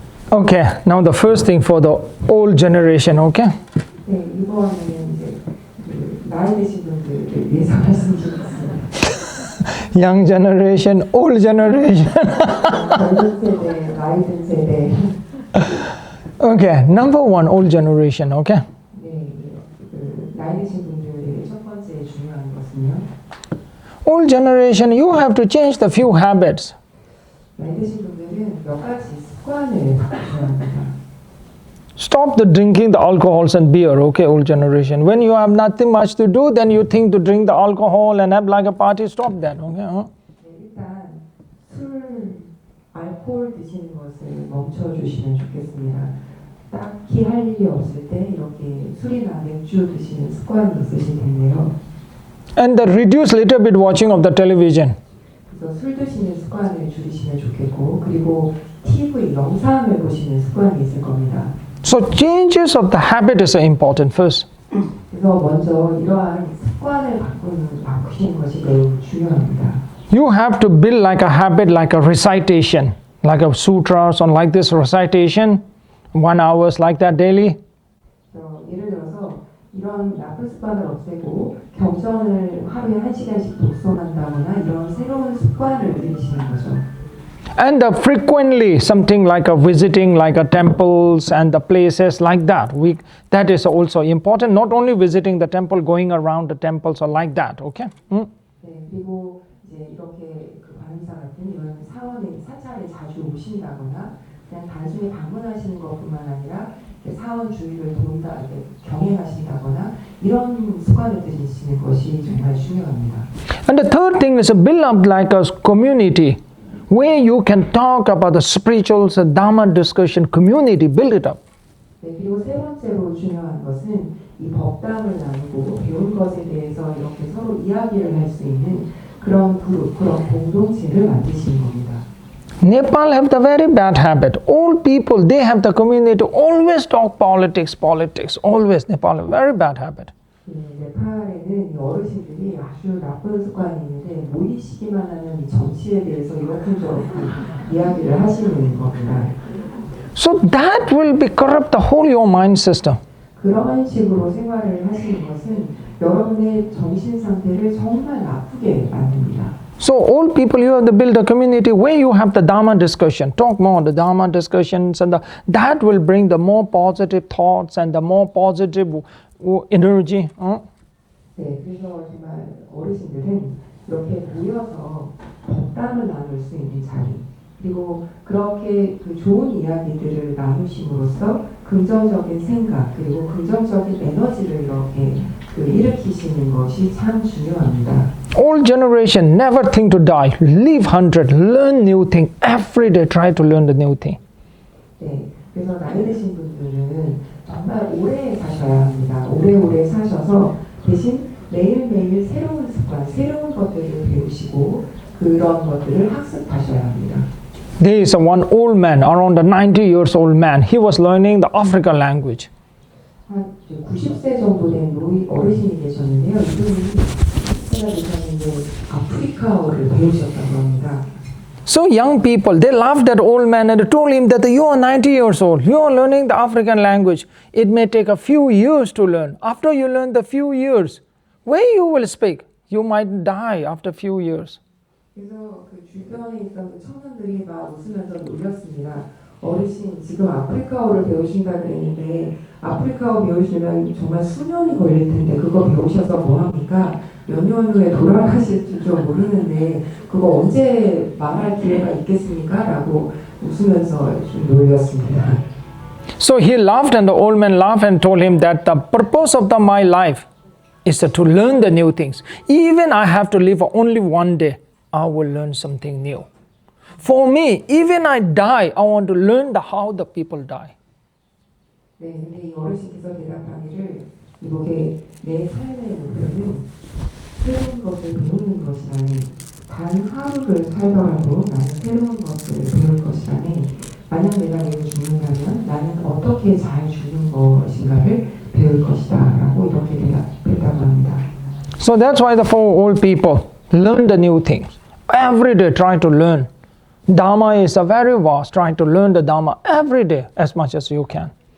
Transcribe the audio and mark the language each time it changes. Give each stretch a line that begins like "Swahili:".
English: Okay, now the first thing for the old generation, okay?
Korean: 네, 이번에는 이제 나이 드신 분들을 위해서 말씀드리겠습니다.
English: Young generation, old generation.
Korean: 젊은 세대, 나이 든 세대.
English: Okay, number one, old generation, okay?
Korean: 네, 그 나이 드신 분들의 첫 번째 중요한 것은요.
English: Old generation, you have to change the few habits.
Korean: 나이 드신 분들은 몇 가지 습관을 바꾸셔야 합니다.
English: Stop the drinking the alcohols and beer, okay, old generation. When you have nothing much to do, then you think to drink the alcohol and have like a party, stop that, okay?
Korean: 네, 일단 술 알코올 드시는 것을 멈춰주시면 좋겠습니다. 딱히 할 일이 없을 때 이렇게 술이나 맥주 드시는 습관이 있으실 텐데요.
English: And reduce little bit watching of the television.
Korean: 그래서 술 드시는 습관을 줄이시면 좋겠고, 그리고 TV 영상을 보시는 습관이 있을 겁니다.
English: So changes of the habit is important first.
Korean: 그래서 먼저 이러한 습관을 바꾸시는 것이 매우 중요합니다.
English: You have to build like a habit, like a recitation, like a sutras or like this recitation, 1 hour like that daily.
Korean: 예를 들어서 이런 나쁜 습관을 없애고 경전을 하루에 1시간씩 독서한다거나 이런 새로운 습관을 들이시는 거죠.
English: And frequently something like a visiting like a temples and the places like that. That is also important. Not only visiting the temple, going around the temples or like that. Okay?
Korean: 네, 그리고 이제 이렇게 그 관음사 같은 이런 사찰에 자주 오신다거나 그냥 단순히 방문하시는 것뿐만 아니라 사원 주위를 돈다, 경행하신다거나 이런 습관을 들이시는 것이 정말 중요합니다.
English: And the third thing is to build up like a community where you can talk about the spirituals, Dharma discussion community, build it up.
Korean: 네, 그리고 세 번째로 중요한 것은 이 법담을 나누고 배운 것에 대해서 이렇게 서로 이야기를 할 수 있는 그런 그룹, 그런 공동체를 만드시는 겁니다.
English: Nepal have the very bad habit. All people, they have the community always talk politics, always. Nepal have very bad habit.
Korean: 네팔에는 어르신들이 아주 나쁜 습관이 있는데 모이시기만 하면 이 정치에 대해서 이런저런 이야기를 하시는 겁니다.
English: So that will be corrupt the whole your mind system.
Korean: 그런 식으로 생활을 하시는 것은 여러분의 정신 상태를 정말 나쁘게 만듭니다.
English: So all people, you have to build a community where you have the Dharma discussion, talk more the Dharma discussions, and that will bring the more positive thoughts and the more positive energy.
Korean: 네, 그래서 정말 어르신들은 이렇게 모여서 법담을 나눌 수 있는 자리, 그리고 그렇게 그 좋은 이야기들을 나누심으로써 긍정적인 생각 그리고 긍정적인 에너지를 이렇게 일으키시는 것이 참 중요합니다.
English: All generation never think to die. Live 100. Learn new thing. Every day try to learn the new thing.
Korean: 네, 그래서 나이 드신 분들은 정말 오래 사셔야 합니다. 오래오래 사셔서 대신 매일매일 새로운 습관, 새로운 것들을 배우시고 그런 것들을 학습하셔야 합니다.
English: There is one old man, around 90 years old man. He was learning the African language.
Korean: 한 90세 정도 된 어르신이 계셨는데요. 이분이 90세가 되셨는데 아프리카어를 배우셨다고 합니다.
English: So young people, they laughed at old man and told him that you are 90 years old. You are learning the African language. It may take a few years to learn. After you learn the few years, where you will speak? You might die after a few years.
Korean: 그래서 그 주변에 있던 청년들이 막 웃으면서 놀렸습니다. 어르신 지금 아프리카어를 배우신다 그랬는데 아프리카어 배우시면 정말 수년이 걸릴 텐데 그거 배우셔서 뭐 합니까? 몇 년 후에 돌아가실 줄 모르는데 그거 언제 말할 기회가 있겠습니까? 라고 웃으면서 좀 놀렸습니다.
English: So he laughed and the old man laughed and told him that the purpose of my life is to learn the new things. Even I have to live only one day, I will learn something new. For me, even I die, I want to learn how the people die.
Korean: 네, 근데 이 어르신께서 대답하기를 이렇게 내 삶의 목표는 새로운 것을 배우는 것이라니 단 하루를 살더라도 나는 새로운 것을 배울 것이라니 만약 내가 내일 죽는다면 나는 어떻게 잘 죽는 것인가를 배울 것이다 라고 이렇게 대답했다고 합니다.
English: So that's why the four old people learn the new things. Every day try to learn. Dharma is a very vast. Try to learn the Dharma every day as much as you can.